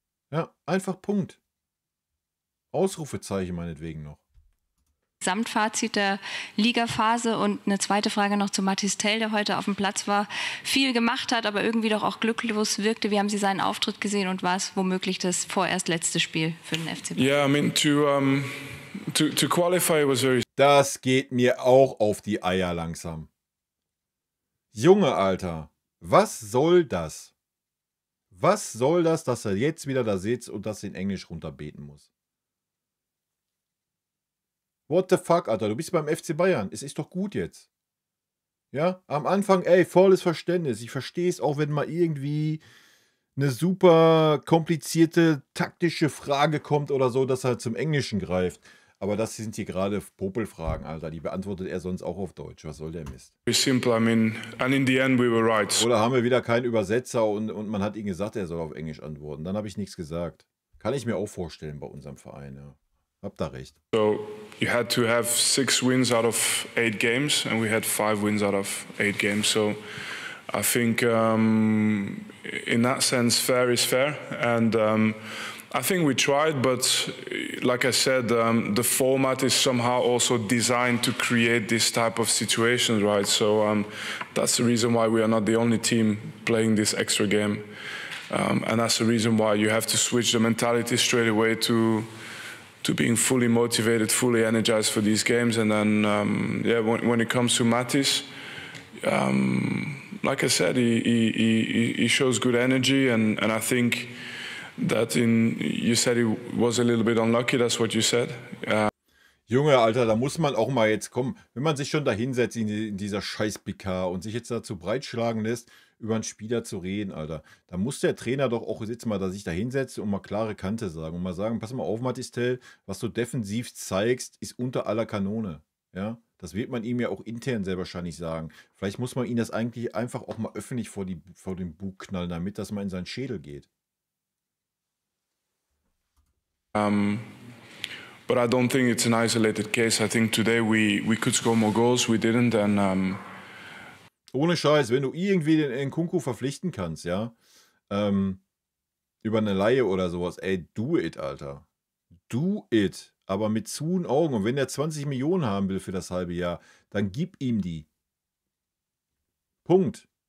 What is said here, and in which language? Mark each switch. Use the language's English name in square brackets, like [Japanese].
[German] Ja, einfach Punkt. Ausrufezeichen meinetwegen noch. Gesamtfazit der Ligaphase und eine zweite Frage noch zu Mathys Tel, der heute auf dem Platz war, viel gemacht hat, aber irgendwie doch auch glücklos wirkte. Wie haben Sie seinen Auftritt gesehen und war es womöglich das vorerst letzte Spiel für den FC Bayern? [English] Yeah, I mean, to qualify was very... [German] Das geht mir auch auf die Eier langsam. Junge, Alter, was soll das? Was soll das, dass er jetzt wieder da sitzt und das in Englisch runterbeten muss? [English] What the fuck, [German] Alter, du bist beim FC Bayern. Es ist doch gut jetzt. Ja, am Anfang, ey, volles Verständnis. Ich verstehe es auch, wenn mal irgendwie eine super komplizierte taktische Frage kommt oder so, dass er zum Englischen greift. Aber das sind hier gerade Popelfragen, Alter. Die beantwortet er sonst auch auf Deutsch. Was soll der Mist? [English] simple, I mean, and in the end we were right. [German] Oder haben wir wieder keinen Übersetzer und man hat ihm gesagt, er soll auf Englisch antworten. Dann habe ich nichts gesagt. Kann ich mir auch vorstellen bei unserem Verein, ja. Habt da recht. [English] So you had to have 6 wins out of 8 games, and we had 5 wins out of 8 games. So I think in that sense, fair is fair, and I think we tried. But like I said, the format is somehow also designed to create this type of situations, right? So that's the reason why we are not the only team playing this extra game, and that's the reason why you have to switch the mentality straight away to being fully motivated, fully energized for these games. And then, yeah, when it comes to Mathys, like I said, he shows good energy, and I think that you said he was a little bit unlucky, that's what you said. [German] Junge, Alter, da muss man auch mal jetzt kommen, wenn man sich schon da hinsetzt in dieser Scheiß-PK und sich jetzt dazu breitschlagen lässt, über einen Spieler zu reden, Alter. Da muss der Trainer doch auch jetzt mal da sich da hinsetzen und mal klare Kante sagen und mal sagen, pass mal auf, Mathys Tel, was du defensiv zeigst, ist unter aller Kanone. Ja, das wird man ihm ja auch intern sehr wahrscheinlich sagen. Vielleicht muss man ihn das eigentlich einfach auch mal öffentlich vor den Bug knallen, damit das mal in seinen Schädel geht. [English] But I don't think it's an isolated case. I think today we could score more goals, we didn't, and [German] ohne Scheiß, wenn du irgendwie den Nkunku verpflichten kannst, ja, über eine Leihe oder sowas, ey, [English] do it, [German] Alter. [English] Do it. [German] Aber mit zuen Augen. Und wenn der 20 Millionen haben will für das halbe Jahr, dann gib ihm die. Punkt.